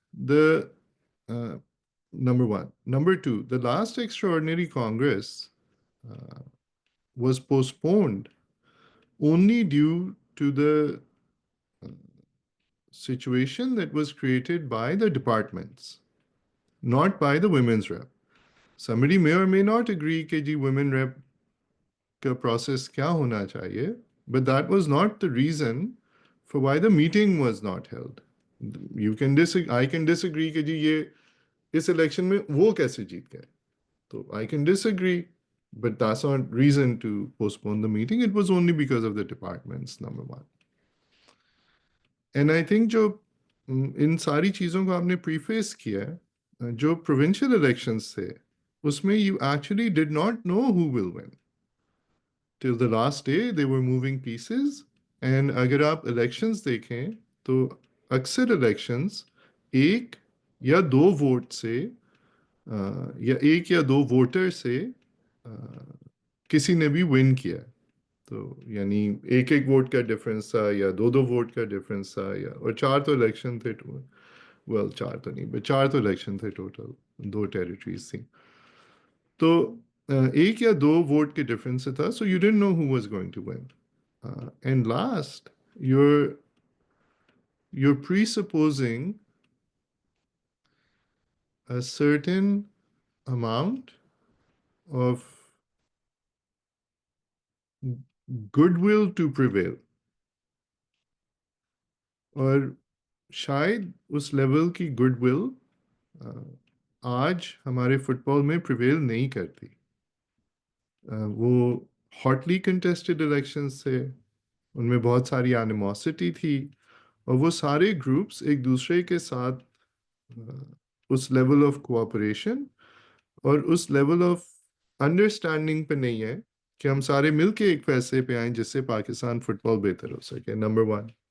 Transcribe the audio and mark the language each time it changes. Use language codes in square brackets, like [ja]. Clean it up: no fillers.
[en] The number one. Number two, the last extraordinary Congress was postponed only due to the situation that was created by the departments, not by the women's rep. Somebody may or may not agree [ur] کہ جی women rep کا process کیا ہونا چاہیے, [en] but that was not the reason for why the meeting was not held. You can I can disagree [ur] کہ جی یہ اس election میں وہ کیسے جیت گئے. [en] So I can disagree, but that's not reason to postpone the meeting. It was only because of the departments, number one. And I think [ur] جو ان ساری چیزوں کو آپ نے پریفیس کیا ہے, جو provincial elections تھے اس میں [en] you actually did not know who will win. Till the last day they were moving pieces. [ur] And اگر آپ elections دیکھیں تو اکثر elections ایک یا دو ووٹ سے یا ایک یا دو ووٹر سے کسی نے بھی ون کیا. تو یعنی ایک ایک ووٹ کا ڈفرینس تھا یا دو دو ووٹ کا ڈفرینس تھا, یا اور چار تو الیکشن تھے, چار تو نہیں, چار تو الیکشن تھے ٹوٹل, دو ٹیریٹریز تھیں. تو ایک یا دو ووٹ کے ڈفرینس سے تھا. [en] So you didn't know who was going to won. And last you're presupposing a certain amount of goodwill to prevail. [ur] اور شاید اس لیول کی گڈ ول آج ہمارے فٹ بال میں پریویل نہیں کرتی. وہ ہاٹلی کنٹیسٹڈ الیکشنز تھے, ان میں بہت ساری اینیموسٹی تھی, اور وہ سارے گروپس ایک دوسرے کے ساتھ اس لیول آف کوآپریشن اور اس لیول آف انڈرسٹینڈنگ پہ نہیں ہے کہ ہم سارے مل کے ایک فیصلے پہ آئیں جس سے پاکستان فٹ بال بہتر ہو سکے. Number one.